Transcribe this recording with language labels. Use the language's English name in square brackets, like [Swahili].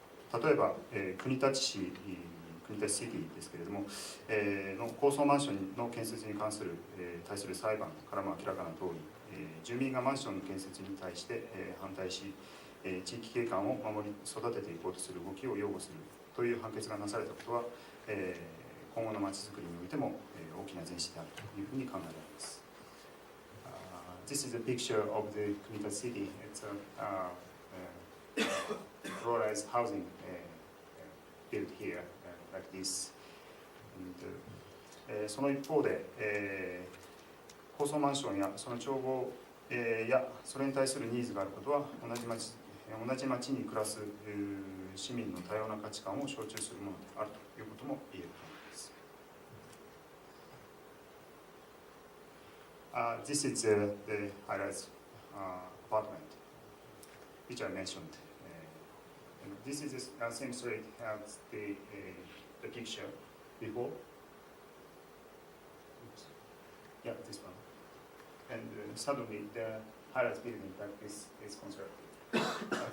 [Japanese] 例えば、国立シティですけれども、の高層マンションの建設に対する裁判からも明らかな通り、住民がマンションの建設に対して、反対し、地域景観を守り育てていこうとする動きを擁護するという判決がなされたことは、今後のまちづくりにおいても、大きな前進であるというふうに考えられます。 [English] This is a picture of the Kunita city. It's a low-rise housing built here like this. And, [Japanese] その一方で、高層マンションやその調合、やそれに対するニーズがあることは同じ町に暮らす市民の多様な価値観を象徴するものであるということも言えると思います。 [English] This is the high-rise apartment which I mentioned. This is the same street as the picture before. Yeah, this one. And suddenly the high-rise building like this is constructed.